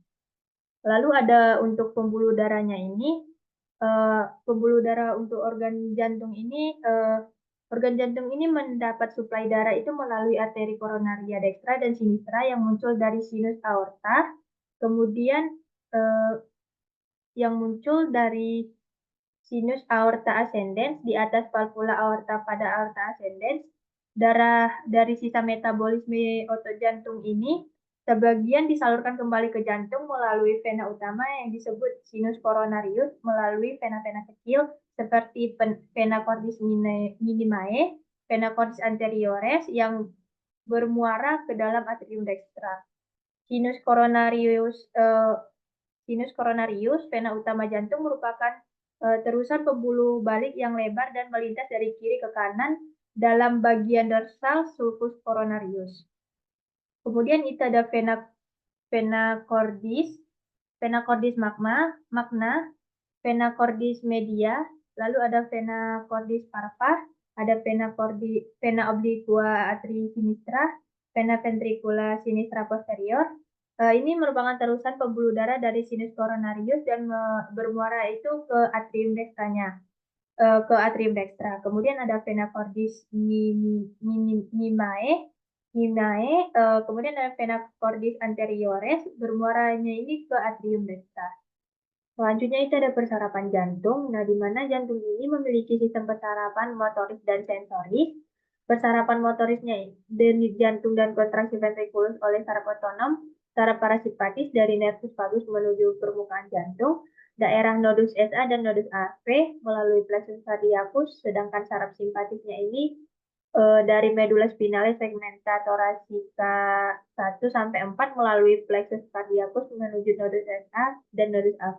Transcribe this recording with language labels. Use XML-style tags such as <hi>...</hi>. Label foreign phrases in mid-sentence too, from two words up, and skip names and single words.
<id>Lalu ada untuk pembuluh darahnya ini, pembuluh darah untuk organ jantung ini mendapat suplai darah itu melalui arteri koronaria dekstra dan sinistra yang muncul dari</id> <la>sinus aorta,</la> <id>kemudian yang muncul dari</id> <la>sinus aorta ascendens</la> <id>di atas</id> <la>valvula aorta</la> <id>pada</id> <la>aorta ascendens.</la> <id>Darah dari sisa metabolisme otot jantung ini sebagian disalurkan kembali ke jantung melalui vena utama yang disebut</id> <la>sinus coronarius</la> <id>melalui vena-vena kecil seperti</id> <la>vena cordis minimae, vena cordis anteriores</la> <id>yang bermuara ke dalam atrium dekstra.</id> <la>Sinus coronarius</la> <id>vena utama jantung, merupakan terusan pembuluh balik yang lebar dan melintas dari kiri ke kanan dalam bagian dorsal</id> <la>sulcus coronarius.</la> <id>Kemudian itu ada</id> <la>vena cordis magna, vena cordis media,</la> <id>lalu ada</id> <la>vena cordis parva,</la> <id>ada</id> <la>vena obliqua atri sinistra, vena ventricula sinistra posterior.</la> <id>Ini merupakan terusan pembuluh darah dari</id> <la>sinus coronarius</la> <id>dan bermuara itu ke atrium dekstranya, Kemudian ada</id> <la>vena cordis nimae,</la> <id>kemudian ada</id> <la>vena cordis anteriores,</la> <id>bermuaranya ini ke atrium dekstra. Selanjutnya itu ada persarapan jantung. Nah, di mana jantung ini memiliki sistem persarapan motoris dan sensoris. Persarapan motorisnya dari jantung dan kontraksi ventrikulus oleh saraf otonom, saraf parasimpatis dari</id> <la>nervus vagus</la> <id>menuju permukaan jantung, daerah nodus SA dan nodus AV melalui</id> <la>plexus cardiacus,</la> <id>sedangkan saraf simpatisnya ini dari</id> <la>medula spinalis segmenta thoracica</la> <id>1 sampai 4 melalui</id> <la>plexus cardiacus</la> <id>menuju nodus SA dan nodus AV.</id>